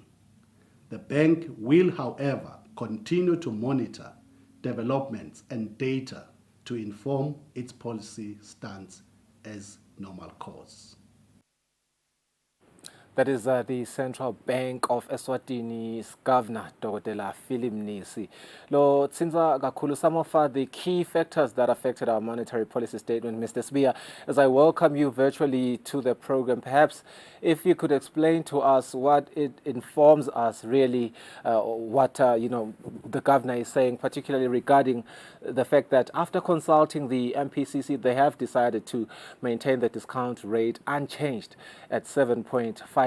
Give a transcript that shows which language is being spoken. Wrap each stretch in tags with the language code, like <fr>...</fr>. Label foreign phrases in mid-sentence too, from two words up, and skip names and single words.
<en>The bank will, however, continue to monitor developments and data to inform its policy stance as normal course. That is the Central Bank of Eswatini's Governor, Dr. Philip Nisi.</en> <ss>Lo tsinza kakhulu</ss> <en>some of the key factors that affected our monetary policy statement, Mr. Sbiya. As I welcome you virtually to the program, perhaps if you could explain to us what it informs us really, what the governor is saying, particularly regarding the fact that after consulting the MPCC, they have decided to maintain the discount rate unchanged at 7.50%.</en>